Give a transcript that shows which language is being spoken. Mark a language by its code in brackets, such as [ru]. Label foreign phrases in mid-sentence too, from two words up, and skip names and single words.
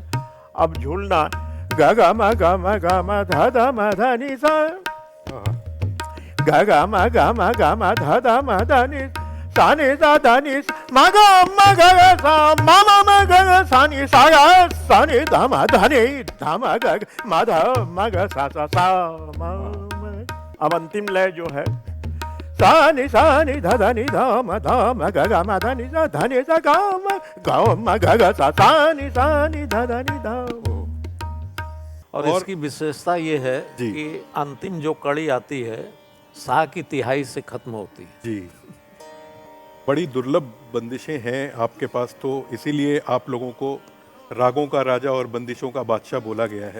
[hi] अब झूलना ग ग म ध ध म ध नि सा ग ग म ध ध म ध नि सा नि सा ध नि म ग ग सा म म ग ग सा नि सा ग सा नि ध म ध नि ध म ग म ध म ग सा सा सा म म। अब अंतिम लय जो है सा नि ध ध नि ध म ग ग म ध नि सा ध नि सा ग म ग ग सा सा नि ध ध नि ध। और इसकी विशेषता ये है कि अंतिम जो कड़ी आती है सा की तिहाई से खत्म होती है। जी, बड़ी दुर्लभ बंदिशें हैं आपके पास, तो इसीलिए आप लोगों को रागों का राजा और बंदिशों का बादशाह बोला गया है।